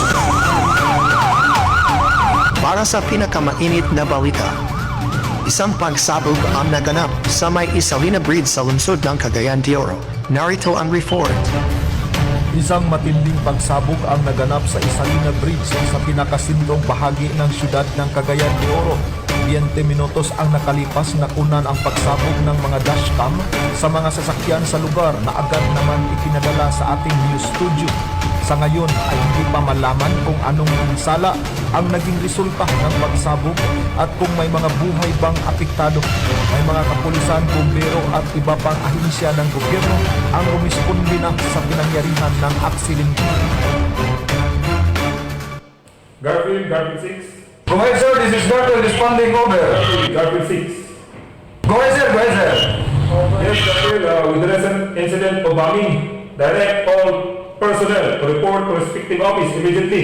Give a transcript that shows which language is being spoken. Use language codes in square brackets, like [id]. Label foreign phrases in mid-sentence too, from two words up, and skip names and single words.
[tl] Para sa pinakamainit na balita, isang pagsabog ang naganap sa may Isalina Bridge sa lungsod ng Cagayan de Oro. Narito ang report. Isang matinding pagsabog ang naganap sa Isalina Bridge sa pinakasindong bahagi ng siyudad ng Cagayan de Oro. 20 minutos ang nakalipas na kunan ang pagsabog ng mga dashcam sa mga sasakyan sa lugar na agad naman ipinadala sa ating news studio. Sa ngayon ay hindi pa malaman kung anong sala ang naging resulta ng pagsabog at kung may mga buhay bang apektado. May mga kapulisan, bumbero at iba pang ahensya ng gobyerno ang rumisponde na sa pinangyarihan ng aksidente. [en] Garfield 6. Go ahead, sir. This is Garfield responding over. Garfield 6. Go ahead, sir. Go ahead, sir. Yes, Garfield, with the recent incident of bombing, direct all personnel to report to respective office immediately.